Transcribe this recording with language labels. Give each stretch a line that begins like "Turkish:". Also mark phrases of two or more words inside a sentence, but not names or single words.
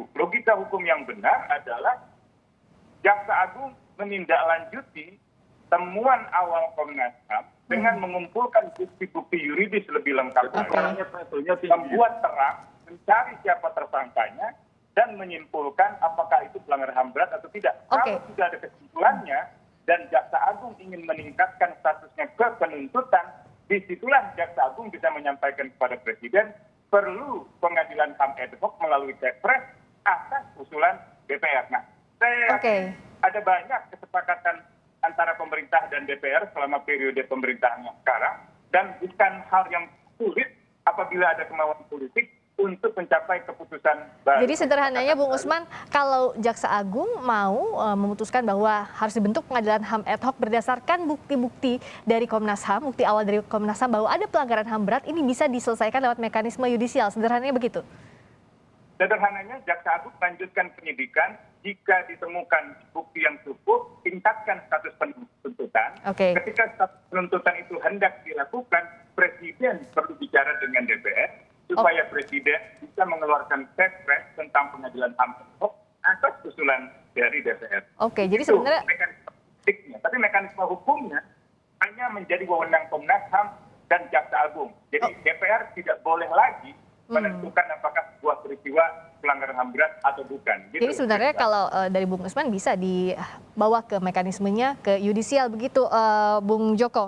Indonesian: Logika hukum yang benar adalah Jaksa Agung menindaklanjuti temuan awal Komnas HAM dengan mengumpulkan bukti-bukti yuridis lebih lengkap lagi, membuat terang, mencari siapa tersangkanya, dan menyimpulkan apakah itu pelanggaran HAM berat atau tidak. Kalau sudah ada kesimpulannya dan Jaksa Agung ingin meningkatkan statusnya ke penuntutan, disitulah Jaksa Agung bisa menyampaikan kepada Presiden perlu pengadilan HAM ad hoc melalui Kepres atas usulan DPR. Nah, saya yakin ada banyak kesepakatan antara pemerintah dan DPR selama periode pemerintahannya sekarang, dan bukan hal yang sulit apabila ada kemauan politik untuk mencapai keputusan baru. Jadi sederhananya Bung Usman, kalau Jaksa Agung mau memutuskan bahwa harus dibentuk pengadilan HAM ad hoc berdasarkan bukti-bukti dari Komnas HAM, bukti awal dari Komnas HAM bahwa ada pelanggaran HAM berat, ini bisa diselesaikan lewat mekanisme yudisial. Sederhananya begitu? Sederhananya Jaksa Agung lanjutkan penyidikan, jika ditemukan bukti yang cukup, tingkatkan status penuntutan. Ketika status penuntutan itu hendak dilakukan, Presiden perlu bicara dengan DPR supaya Presiden bisa mengeluarkan Kepres tentang pengadilan HAM ad hoc atas usulan dari DPR. Jadi sebenarnya mekanisme politiknya, tapi mekanisme hukumnya hanya menjadi wewenang Komnas HAM dan Jaksa Agung. Jadi DPR tidak boleh lagi menentukan apakah sebuah peristiwa pelanggaran HAM berat atau bukan. Jadi sebenarnya kalau dari Bung Usman bisa dibawa ke mekanismenya ke yudisial begitu, Bung Joko.